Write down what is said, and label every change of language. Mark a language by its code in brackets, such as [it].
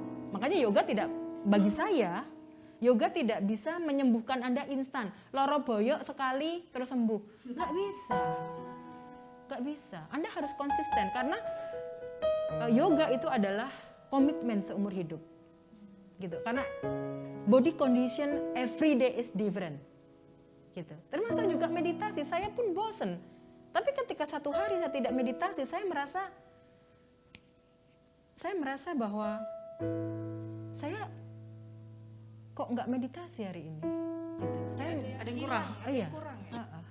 [id] Makanya yoga tidak, bagi saya, yoga tidak bisa menyembuhkan Anda instan. [jv] Loro boyok [id] sekali terus sembuh. Nggak bisa. Nggak bisa. Anda harus konsisten karena yoga itu adalah komitmen seumur hidup. Gitu. [en] Karena body condition every day is different. [id] Gitu. Termasuk juga meditasi. Saya pun bosen. Tapi ketika satu hari saya tidak meditasi, saya merasa bahwa saya kok nggak meditasi hari ini. Gitu. Saya Ada yang kurang. iya. Kurang ya?